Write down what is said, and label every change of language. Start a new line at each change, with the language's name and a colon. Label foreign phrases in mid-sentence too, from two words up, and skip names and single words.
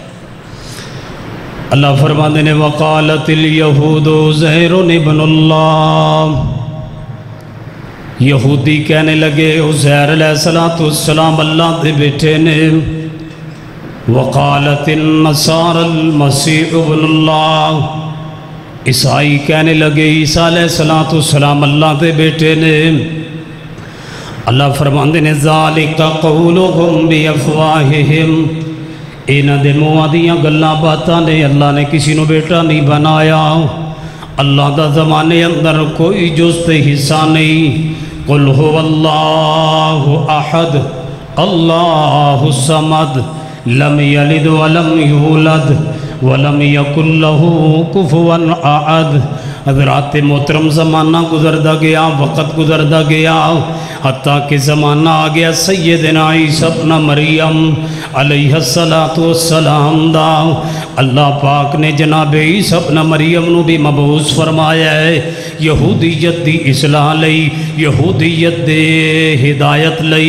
Punjabi: اللہ فرماتے نے
Arabic: وقالت الیہود عزیر ابن اللہ،
Punjabi: یہودی کہنے لگے عزیر
Arabic: علیہ السلام
Punjabi: اللہ دے بیٹے نے،
Arabic: وقالت النصارى المسیح ابن اللہ،
Punjabi: عیسائی کہنے لگے عیسیٰ
Arabic: علیہ السلام
Punjabi: اللہ دے بیٹے نے۔ اللہ فرماندے نے
Arabic: ذالک قولہم بافواہہم،
Punjabi: انہاں دے منہ دیاں گلاں باتاں نے، اللہ نے کسی نو بیٹا نہیں بنایا، اللہ دا زمانے اندر کوئی جز تے حصہ نہیں۔
Arabic: قل هو اللہ احد اللہ الصمد لم یلد ولم یولد ولم یکن لہ کفوا احد۔
Punjabi: حضرات محترم، زمانہ گزردا گیا، وقت گزردا گیا، حتیٰ کہ زمانہ آ گیا سیدنا عیسیٰ ابن مریم
Arabic: علیہ السلام
Punjabi: دا۔ اللہ پاک نے جناب عیسیٰ ابن مریم نو بھی مبعوث فرمایا ہے، یہودیت دی اصلاح لئی، یہودیت دے ہدایت لئی۔